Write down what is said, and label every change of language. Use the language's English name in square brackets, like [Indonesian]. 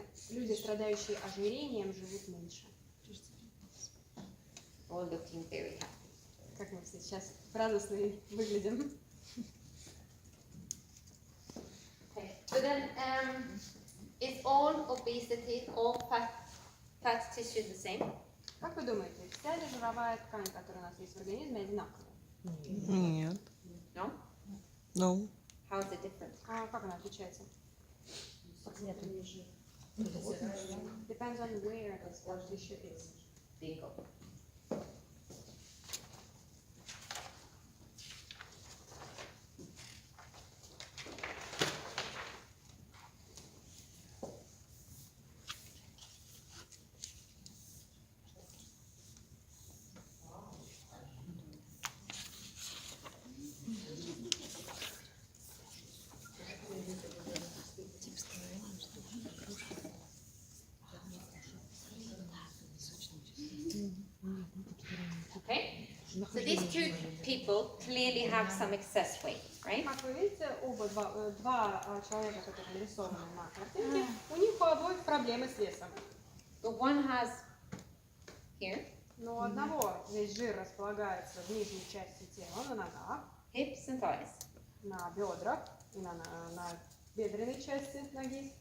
[Russian] Люди, страдающие ожирением, живут меньше. [English] All looking very happy. [Russian] Как мы все сейчас радостно выглядим. [English] Okay. So then, is all obesity, all fat tissue the same? [Russian] Как вы думаете, вся ли жировая ткань, которая у нас есть в организме, одинаковая? Нет. [English] No? No. How is it different? [Russian] А как она отличается? [English] Depends on where the fat tissue is. Bingo. Okay, so these two people clearly have some excess weight, right? [Russian] Как вы видите, два человека, которые нарисованы на картинке, у них у обоих проблемы с весом. [English] But one has here [Russian] Но у одного весь жир располагается в нижней части тела, на ногах, [English] hips and thighs, [Russian] на бедрах и на бедренной части ноги,